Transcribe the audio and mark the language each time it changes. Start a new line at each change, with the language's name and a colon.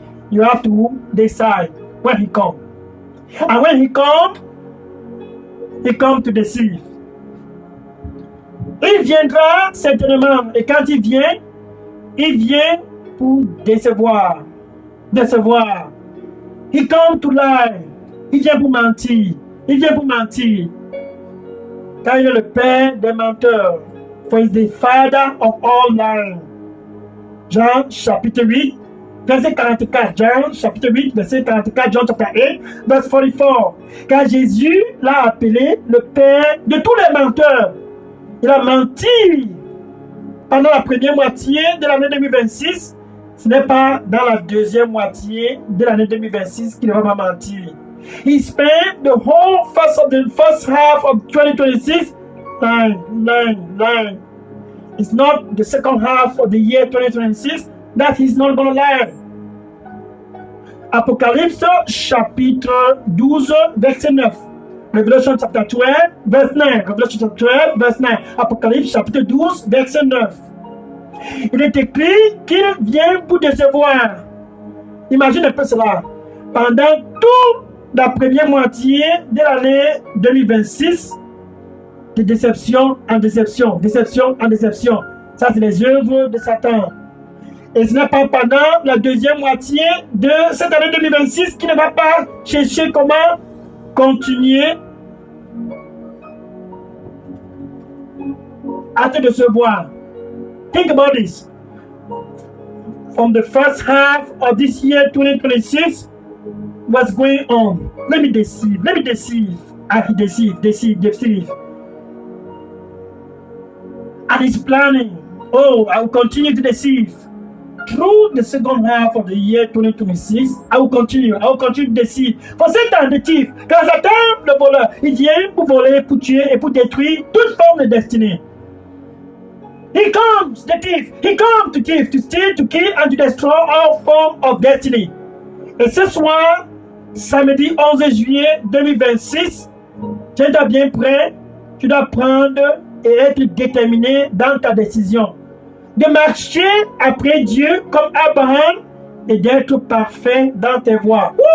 English: You have to decide when he comes. And when he comes to deceive.
French: Il viendra certainement. Et quand il vient pour décevoir. décevoir.
English: He come to lie.
French: Il vient pour mentir. Il vient pour mentir. Car il est le père des menteurs.
English: For he is the father of all lying.
French: Jean chapitre 8, verset 44. Jean chapitre 8, verset 44.
English: John chapter 8, verset 44.
French: Car Jésus l'a appelé le père de tous les menteurs. Il a menti pendant la première moitié de l'année 2026. Ce n'est pas dans la deuxième moitié de l'année 2026 qu'il ne va pas mentir.
English: He spent the whole first half of 2026 lying. It's not the second half of the year 2026 that he's not going to lie.
French: Apocalypse chapitre 12, verset 9.
English: Revelation chapter 12, verse 9. Revelation chapter 12, verse 9.
French: Apocalypse chapitre 12, verset 9. Il est écrit qu'il vient pour décevoir. Imagine un peu cela. Pendant toute la première moitié de l'année 2026, de déception en déception, déception en déception. Ça, c'est les œuvres de Satan. Et ce n'est pas pendant la deuxième moitié de cette année 2026 qu'il ne va pas chercher comment continuer à te décevoir.
English: Think about this. From the first half of this year 2026, what's going on? Let me deceive. Deceive. And he's planning. Oh, I will continue to deceive. Through the second half of the year 2026, I will continue to deceive. For Satan, the thief,
French: car Satan, le voleur, il vient pour voler, pour tuer et pour détruire toute forme de destinée.
English: He comes, the thief. He comes to thief, to steal, to kill, and to destroy all forms of destiny.
French: Et ce soir, samedi 11 juillet 2026, tu es bien prêt, tu dois prendre et être déterminé dans ta décision. De marcher après Dieu comme Abraham et d'être parfait dans tes voies.